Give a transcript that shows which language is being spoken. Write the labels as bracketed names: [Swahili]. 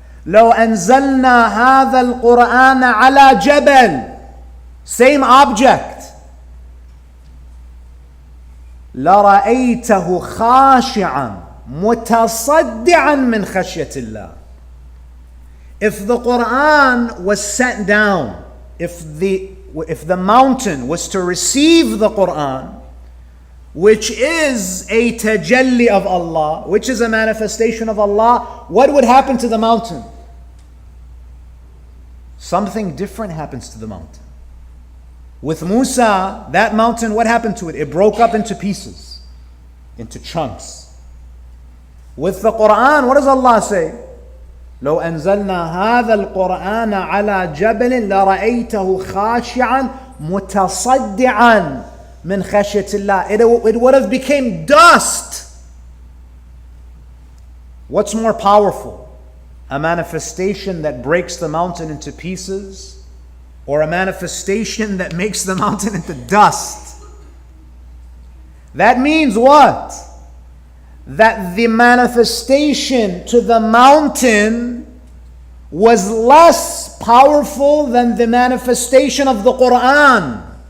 [Arabic] لو أنزلنا هذا القرآن على جبل. [English] Same object. [Arabic] لرأيته خاشعا متصدعا من خشية الله. [English] If the Quran was sent down, if the mountain was to receive the Quran, which is a tajalli of Allah, which is a manifestation of Allah, what would happen to the mountain? Something different happens to the mountain. With Musa, that mountain, what happened to it? It broke up into pieces, into chunks. With the Quran, what does Allah say? [Arabic] لو أنزلنا هذا القرآن على جبل لرأيته خاشعا متصدعا من خشية الله. [English] It would have became dust. What's more powerful? A manifestation that breaks the mountain into pieces, or a manifestation that makes the mountain into dust? That means what? That the manifestation to the mountain was less powerful than the manifestation of the Quran.